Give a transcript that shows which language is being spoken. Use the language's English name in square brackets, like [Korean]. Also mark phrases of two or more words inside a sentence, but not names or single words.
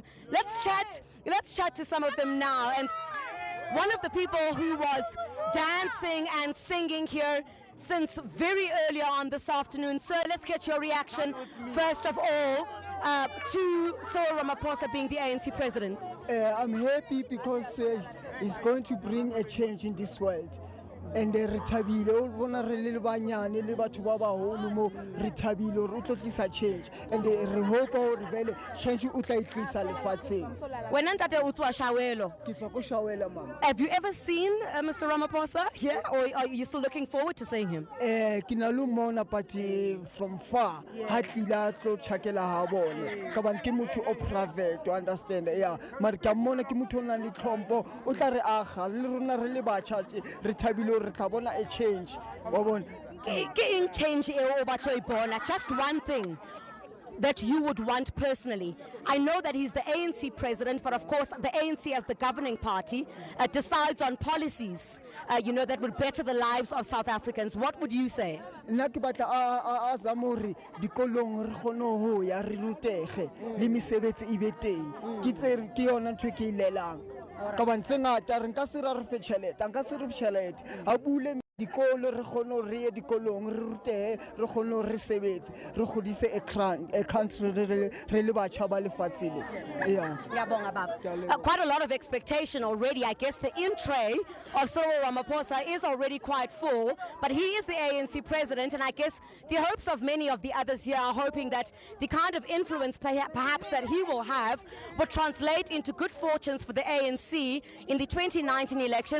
[English] Let's chat to some of them now. And one of the people who was dancing and singing here since very early on this afternoon. Sir, let's get your reaction first of all to Cyril Ramaphosa being the ANC president. I'm happy because he's going to bring a change in this world. [Southern Sotho] And re thabile o bona re le banyane le batho ba baholo mo re thabile re tlo tlisa [English] change and [Southern Sotho] re hope hore vele change o tla itlisa lefatsheng. Wena ntate o tswa Soweto. Ke tswa ko Soweto mama. [English] Have you ever seen Mr. Ramaphosa here, or are you still looking forward to seeing him? [Southern Sotho] Ke na lo mona [English] but from far [Southern Sotho] ha tlila tlo tshakela ha bone ka ban ke motho o private, [English] you understand? Yeah, [Southern Sotho] mara ke mona ke motho o nang le tlhompho o tla re aga le rona re le batjha re thabile a change. [English] Change just one thing that you would want personally. I know that he's the ANC president, but of course the ANC as the governing party decides on policies that would better the lives of South Africans. What would you say? [Southern Sotho] Nna ke batla a zamori dikolong re kgone ho ya re rutege le mesebetsi e be teng ke yona ntwe ke ilelang ka ban tsengata re nka se ra re fe tšhelete nka se re tšhelete a bule dikolo re kgone re ye dikolong re rutege re kgone re sebetse re godise a country re le batjha ba lefatshe le. [English] Yeah. Quite a lot of expectation already. I guess the in-tray of Cyril Ramaphosa is already quite full, but he is the ANC president, and I guess the hopes of many of the others here are hoping that the kind of influence perhaps that he will have would translate into good fortunes for the ANC in the 2019 elections.